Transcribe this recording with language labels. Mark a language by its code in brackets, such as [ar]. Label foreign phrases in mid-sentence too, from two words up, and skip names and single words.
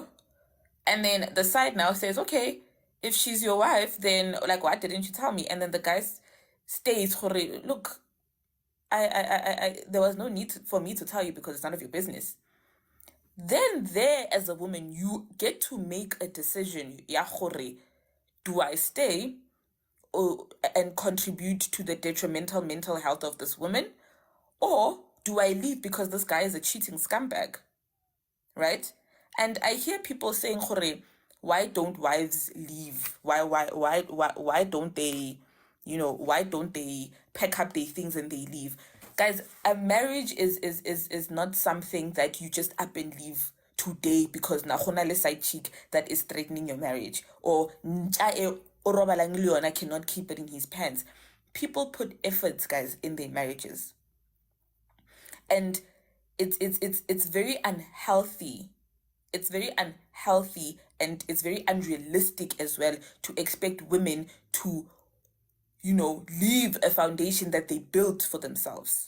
[en] And then the side now says, okay, if she's your wife, then like, why didn't you tell me? And then the guy states, look, there was no need for me to tell you because it's none of your business. Then there, as a woman, you get to make a decision. [tn] Ya gore, [en] do I stay and contribute to the detrimental mental health of this woman? Or do I leave because this guy is a cheating scumbag? Right? And I hear people saying, gore, why don't wives leave? Why don't they, why don't they pack up their things and they leave? Guys, a marriage is not something that you just up and leave today because [tn] na gona le [en] side chick that is threatening your marriage, or [tn] ncha e o robalang le yona [en] cannot keep it in his pants. People put efforts, guys, in their marriages. And it's very unhealthy. It's very unhealthy and it's very unrealistic as well to expect women to, leave a foundation that they built for themselves.